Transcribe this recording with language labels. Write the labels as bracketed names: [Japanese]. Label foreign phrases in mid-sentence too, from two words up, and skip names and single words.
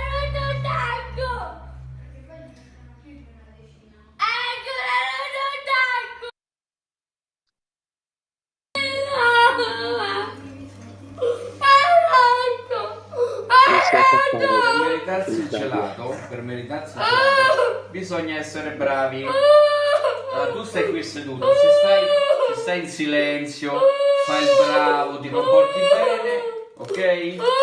[Portuguese] Esse é o papai. [Italian] Per meritarsi il gelato, bisogna essere bravi. Allora, tu stai qui seduto, se stai in silenzio, fai il bravo, ti comporti bene, ok?